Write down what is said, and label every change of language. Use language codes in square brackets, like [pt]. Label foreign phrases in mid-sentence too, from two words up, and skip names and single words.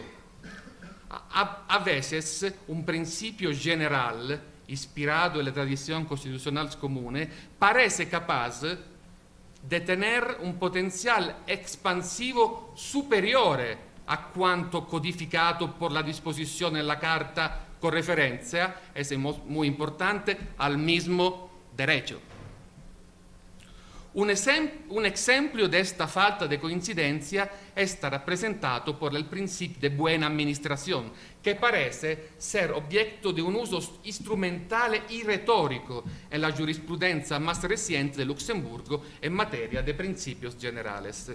[es] A veces un principio general inspirado en la tradición constitucional comune parece capaz de tener un potencial expansivo [it] superiore a quanto codificato [es] por la disposición en la Carta con referencia, es muy importante, al mismo derecho. Un ejemplo de esta falta de coincidencia está representado por el principio de buena administración, que parece ser objeto de un uso instrumental y retórico en la jurisprudencia más reciente de Luxemburgo en materia de principios generales.